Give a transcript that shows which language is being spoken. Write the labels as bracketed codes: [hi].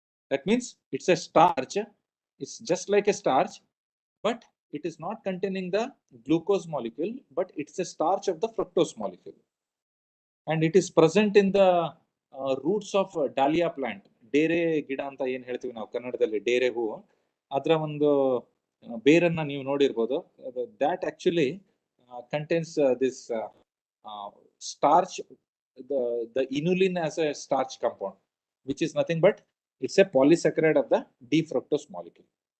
[en] That means it's a starch. It's just like a starch, but it is not containing the glucose molecule, but it's a starch of the fructose molecule. And it is present in the roots of dahlia plant. [kn] ಡೇರೆ ಗಿಡ ಅಂತ ಏನು ಹೇಳ್ತೀವಿ ನಾವು ಕನ್ನಡದಲ್ಲಿ, ಡೇರೆ ಹೂವು, ಅದರ ಒಂದು ಬೇರನ್ನ ನೀವು ನೋಡಿರ್ಬೋದು. [en] That actually contains this starch, the inulin as a starch compound, which is nothing but it's a polysaccharide of the D-fructose molecule.